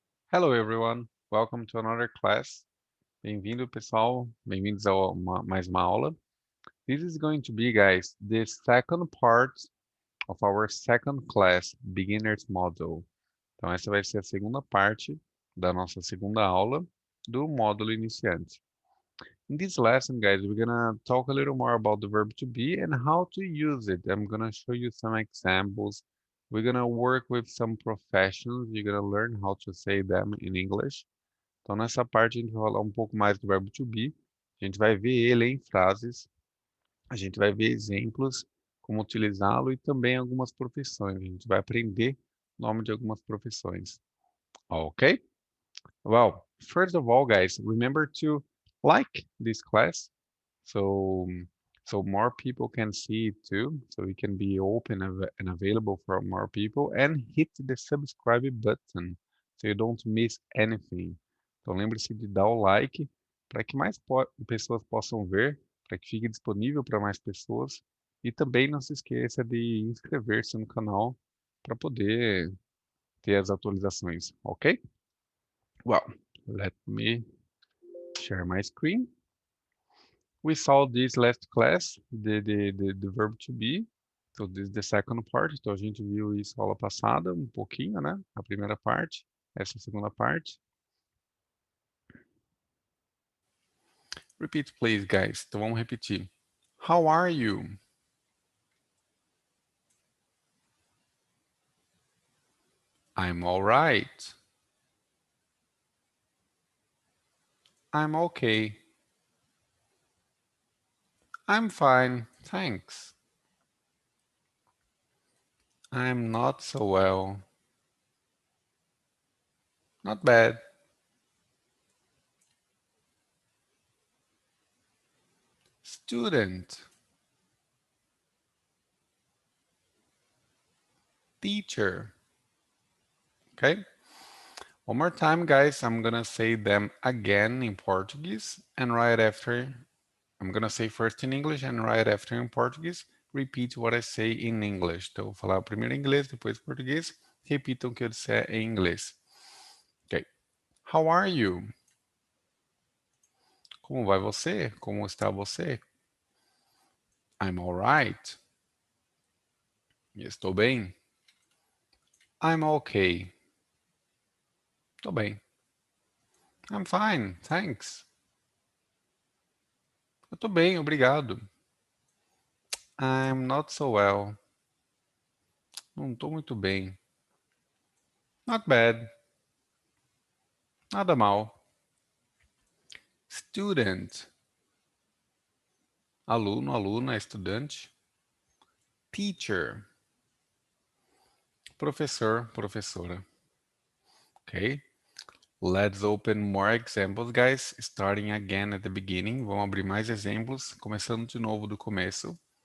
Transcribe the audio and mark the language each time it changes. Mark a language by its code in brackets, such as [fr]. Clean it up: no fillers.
[en] Hello everyone, welcome to another class. [pt] Bem-vindo pessoal, bem-vindos a mais uma aula. [en] This is going to be, guys, the second part of our second class, Beginner's Module. [pt] Então essa vai ser a segunda parte da nossa segunda aula do módulo iniciante. [en] In this lesson, guys, we're gonna talk a little more about the verb to be and how to use it. I'm gonna show you some examples. We're gonna work with some professions. You're gonna learn how to say them in English. [pt] Então, nessa parte, a gente vai falar um pouco mais do verbo to be. A gente vai ver ele em frases. A gente vai ver exemplos, como utilizá-lo e também algumas profissões. A gente vai aprender o nome de algumas profissões. Ok? [en] Well, first of all, guys, remember to like this class so so more people can see it too, so it can be open and available for more people, and hit the subscribe button so you don't miss anything. [pt] Então lembre-se de dar o like para que mais pessoas possam ver, para que fique disponível para mais pessoas, e também não se esqueça de inscrever-se no canal para poder ter as atualizações, ok? [en] Well, let me share my screen. We saw this last class, the verb to be. So this is the second part. [pt] Então a gente viu isso aula passada, um pouquinho, né? A primeira parte, essa é a segunda parte. [en] Repeat, please, guys. [pt] Então vamos repetir. [en] How are you? I'm all right. I'm okay. I'm fine, thanks. I'm not so well. Not bad. Student. Teacher. Okay? One more time, guys. I'm gonna say them again in Portuguese, and right after, I'm gonna say first in English, and right after in Portuguese, repeat what I say in English. [pt] Então, eu vou falar primeiro em inglês, depois em português. Repitam o que eu disser em inglês. [en] Ok. How are you? [pt] Como vai você? Como está você? [en] I'm alright. [pt] Estou bem. [en] I'm okay. [pt] Estou bem. [en] I'm fine, thanks. [pt] Eu estou bem, obrigado. [en] I'm not so well. [pt] Não estou muito bem. [en] Not bad. [pt] Nada mal. [en] Student. [pt] Aluno, aluna, estudante. [en] Teacher. [pt] Professor, professora. Okay. [en] Let's open more examples, guys. Starting again at the beginning. [pt] Vamos abrir mais exemplos, começando de novo do começo.